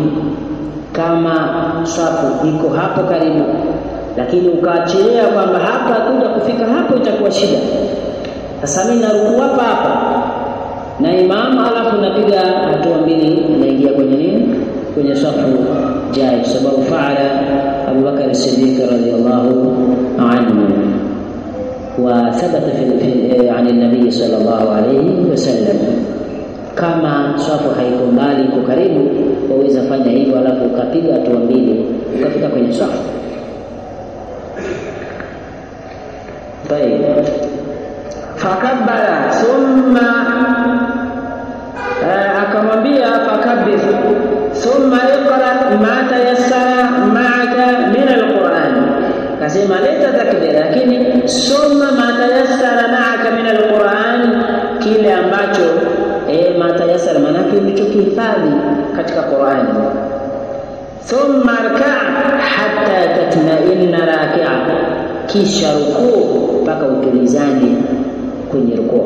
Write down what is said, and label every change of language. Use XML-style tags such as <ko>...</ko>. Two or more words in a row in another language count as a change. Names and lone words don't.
<sw>Kama swafu iko hapo karibu, lakini ukaachilia kwamba hapa kuja kufika hapo itakuwa shida, sasa mimi narukuu hapa na imamu, alafu napiga hatua mbili naingia kwenye swafu, jaiz, sababu</sw> <ar>فعله أبو بكر الصديق رضي الله عنه وثبت في عن النبي صلى الله عليه وسلم.</ar> <sw>Kama swafu haiko mbali, iko karibu, waweza fanya hivyo, alafu ukapiga hatua mbili ukafika kwenye swafu.</sw> <ar>Baik, فكبر ثم akamwambia فكبر ثم اقرأ ما تيسر معك من القرآن.</ar> <sw>Kasema leta takbira, lakini soma</sw> <ar>ما تيسر معك من القرآن,</ar> <sw>kile ambacho</sw> <ar>ما تيسر</ar> <sw>manake ulichokihifadhi katika Qur'ani.</sw> <ar>ثم اركع حتى تطمئن راكعا,</ar> <sw>kisha rukuu mpaka utulizane kwenye rukuu.</sw>